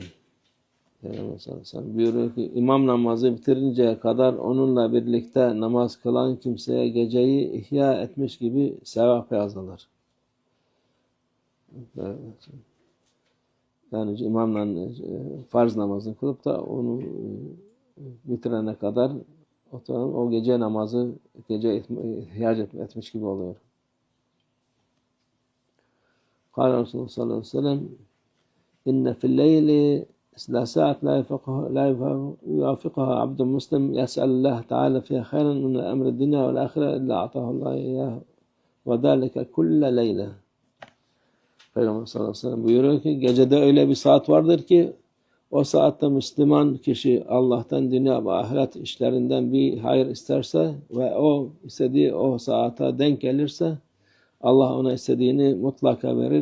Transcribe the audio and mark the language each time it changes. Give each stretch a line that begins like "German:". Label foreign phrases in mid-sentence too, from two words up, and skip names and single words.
Turkish: Buyuruyor ki imam namazı bitirinceye kadar onunla birlikte namaz kılan kimseye geceyi ihya etmiş gibi sevap yazılır. Yani imamla farz namazını kılıp da onu bitirene kadar o gece namazı ihya etmiş gibi oluyor.
Arabic: قال رسول الله صلى الله عليه وسلم إن في الليل ساعة لا يوافقها عبد مسلم يسأل الله تعالى فيها خيرا من أمر الدنيا والآخرة إلا أعطاه الله إياه وذلك كل ليلة.
Turkish: Peygamber
Arabic: صلى الله عليه وسلم
Turkish: buyuruyor ki gecede öyle bir saat vardır ki o saatte Müslüman kişi Allah'tan dünya ve ahiret işlerinden bir hayır isterse ve o istediği o saate denk gelirse Allah ona istediğini mutlaka verir.